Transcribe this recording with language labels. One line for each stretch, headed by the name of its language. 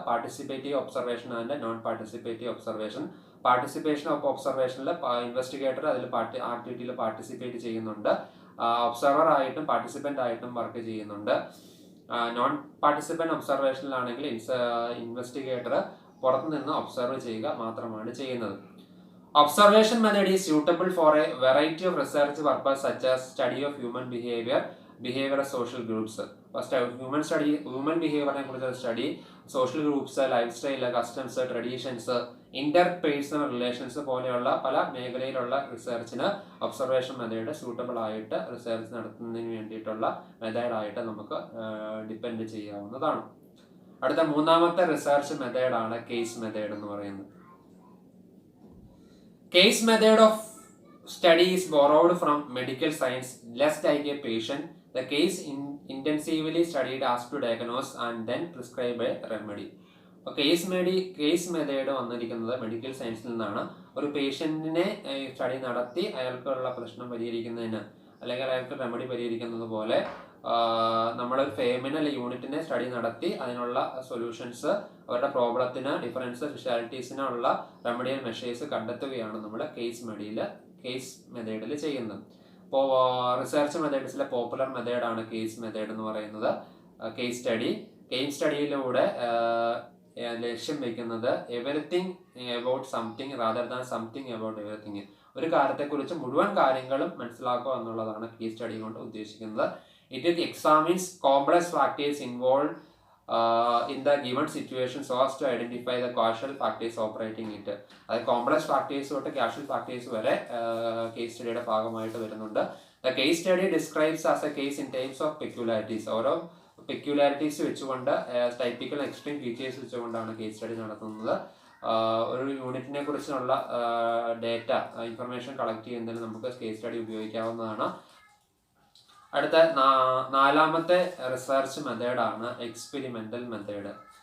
Malayalam: Participative observation and non participative observation. Participation of ഒബ്സർവേഷനിൽ investigator അതിൽ ആക്ടിവിറ്റിയിൽ participate ചെയ്യുന്നുണ്ട്. Observer ആയിട്ടും participant ആയിട്ടും വർക്ക് ചെയ്യുന്നുണ്ട്. നോൺ പാർട്ടിസിപ്പന്റ് ഒബ്സർവേഷനിലാണെങ്കിൽ ഇൻവെസ്റ്റിഗേറ്റർ പുറത്തു നിന്ന് ഒബ്സർവ് ചെയ്യുക മാത്രമാണ് ചെയ്യുന്നത്.
English: Observation method is suitable for a variety of research purposes such as study of human behavior of social groups. First, human behavior
Malayalam: കുറിച്ച് study, social groups, life style, customs, traditions, interpersonal relations പോലെയുള്ള പല മേഖലയിലുള്ള റിസർച്ചിന് observation method suitable ആയിട്ട് research നടത്തുന്നതിന് വേണ്ടിയിട്ടുള്ള മെത്തേഡായിട്ട് നമുക്ക് depend ചെയ്യാവുന്നതാണ്. അടുത്ത മൂന്നാമത്തെ റിസർച്ച് മെത്തേഡാണ് കേസ് മെത്തേഡ് എന്ന് പറയുന്നത്.
English: Case method of study is borrowed from medical science. Just like a patient, the case intensively studied as to diagnose and then prescribe a remedy.
Malayalam: Case method വന്നിരിക്കുന്നത് medical സയൻസിൽ നിന്നാണ്. ഒരു പേഷ്യന്റിനെ study നടത്തി അയാൾക്കുള്ള പ്രശ്നം പരിഹരിക്കുന്നതിന് അല്ലെങ്കിൽ അയാൾക്ക് റെമഡി പരിഹരിക്കുന്നത് പോലെ നമ്മളൊരു ഫേമിനൽ യൂണിറ്റിനെ സ്റ്റഡി നടത്തി അതിനുള്ള സൊല്യൂഷൻസ്, അവരുടെ പ്രോബ്ലത്തിന്, ഡിഫറൻസ്, സ്പെഷ്യാലിറ്റീസിനുള്ള റെമഡിയൽ മെഷേഴ്സ് കണ്ടെത്തുകയാണ് നമ്മൾ കേസ് മെത്തേഡിൽ ചെയ്യുന്നത്. ഇപ്പോൾ റിസർച്ച് മെത്തേഡ്സിലെ പോപ്പുലർ മെത്തേഡാണ് കേസ് മെത്തേഡ് എന്ന് പറയുന്നത്. കേസ് സ്റ്റഡിയിലൂടെ ലക്ഷ്യം വയ്ക്കുന്നത്
English: Everything about something rather than something about everything.
Malayalam: ഒരു കാര്യത്തെക്കുറിച്ച് മുഴുവൻ കാര്യങ്ങളും മനസ്സിലാക്കുക എന്നുള്ളതാണ് കേസ് സ്റ്റഡി കൊണ്ട് ഉദ്ദേശിക്കുന്നത്.
English: It examines complex factors involved in the given situation so as to identify the causal factors operating it.
Malayalam: അത് കോംപ്ലക്സ് ഫാക്ടേഴ്സ് തൊട്ട് കാഷ്വൽ ഫാക്ടേഴ്സ് വരെ കേസ് സ്റ്റഡിയുടെ ഭാഗമായിട്ട് വരുന്നുണ്ട്.
English: The case study describes as a case in terms of peculiarities.
Malayalam: ഓരോ peculiarities വെച്ചുകൊണ്ട് typical extreme features വെച്ചുകൊണ്ടാണ് case study നടത്തുന്നത്. ഒരു യൂണിറ്റിനെ കുറിച്ചുള്ള ഡേറ്റ ഇൻഫർമേഷൻ കളക്ട് ചെയ്യുന്നതിന് നമുക്ക് കേസ് സ്റ്റഡി ഉപയോഗിക്കാവുന്നതാണ്. അടുത്ത നാലാമത്തെ റിസർച്ച് മെത്തേഡാണ് എക്സ്പെരിമെന്റൽ മെത്തേഡ്.